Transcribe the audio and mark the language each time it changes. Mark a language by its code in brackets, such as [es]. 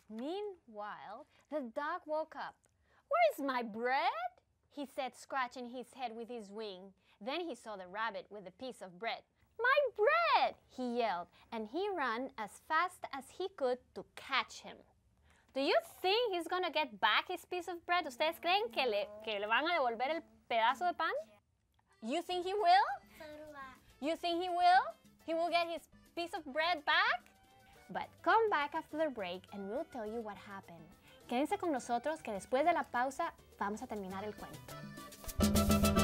[en] Meanwhile, the dog woke up. "Where is my bread?" he said, scratching his head with his wing. Then he saw the rabbit with a piece of bread. "My bread!" he yelled, and he ran as fast as he could to catch him. Do you think he's going to get back his piece of bread? [es] ¿Ustedes creen que le van a devolver el pedazo de pan? [en] You think he will? So do I. You think he will? He will get his piece of bread back? But come back after the break and we'll tell you what happened. [es] Quédense con nosotros que después de la pausa vamos a terminar el cuento.